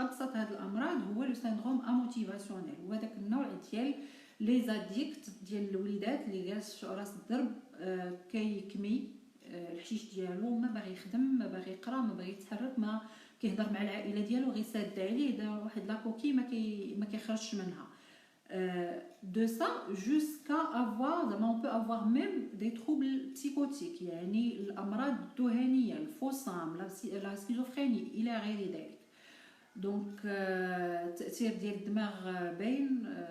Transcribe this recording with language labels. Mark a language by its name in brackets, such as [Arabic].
[Arabic] ابسط هاد الامراض هو لو سيندروم اموتيفاسيونيل، هو داك النوع ديال لي زاديكت ديال الوليدات اللي جالس في راس الدرب كيكمي الحشيش ديالو، ما باغي يخدم، ما باغي يقرا، ما باغي يتحرك، ما كيهضر مع العائله ديالو غير ساده عليه، دا واحد لاكوكي ما كيخرجش منها. [French] de ça jusqu'à avoir on peut avoir même des troubles psychotiques، [Arabic] يعني الامراض الذهانيه، الفصام، [French] لا سكيزوفريني [Arabic] الى غير ذلك. دونك التاثير ديال الدماغ باين.